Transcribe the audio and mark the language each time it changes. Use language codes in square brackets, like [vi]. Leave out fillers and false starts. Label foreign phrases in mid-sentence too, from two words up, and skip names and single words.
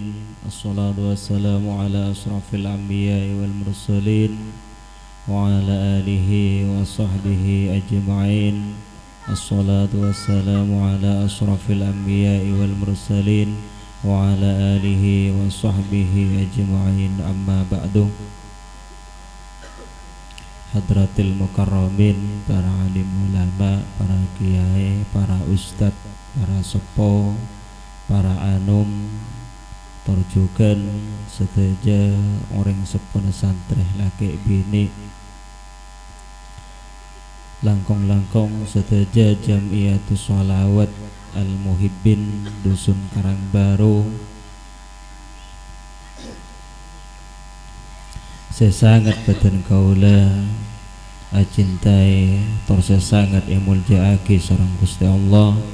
[ar] الصلاة والسلام على أشرف الأنبياء والمرسلين وعلى آله وصحبه أجمعين. الصلاة والسلام على أشرف الأنبياء والمرسلين وعلى آله وصحبه أجمعين. أما بعد. حضرات المكرمين, [mad] para alim ulama, para kiai, para ustad, para sepo, para anum, torjukan seteja orang sepuna santreh laki bini, langkong-langkong seteja Jamiatus Sholawat Al-Muhibbin Dusun Karangbaru. Sesangat badan kaula acintai tor sesangat emul jaaki sareng Gusti Allah.